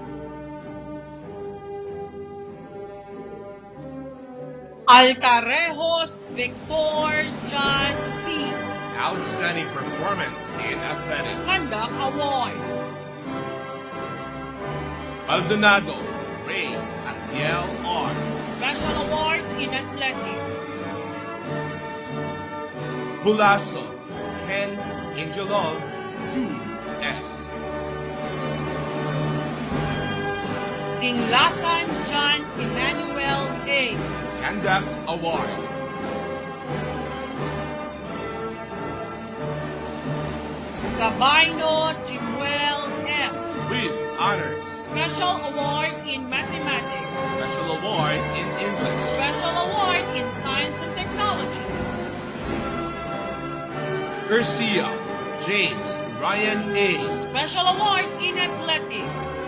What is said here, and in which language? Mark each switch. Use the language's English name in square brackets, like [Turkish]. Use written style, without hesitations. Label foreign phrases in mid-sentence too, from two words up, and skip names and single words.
[English] Altarejos Victor John C. Outstanding performance in athletics. Conduct Award. Maldonado Ray Atiel R. Special Award in Athletics. Bulaso Ken Angelov 2S. Dinglasan John Emmanuel A. Conduct Award. Gabino Jimuel M. With honors. Special Award in Mathematics. Special Award in English. Special Award in Science and Technology. Garcia James Ryan A. Special Award in Athletics.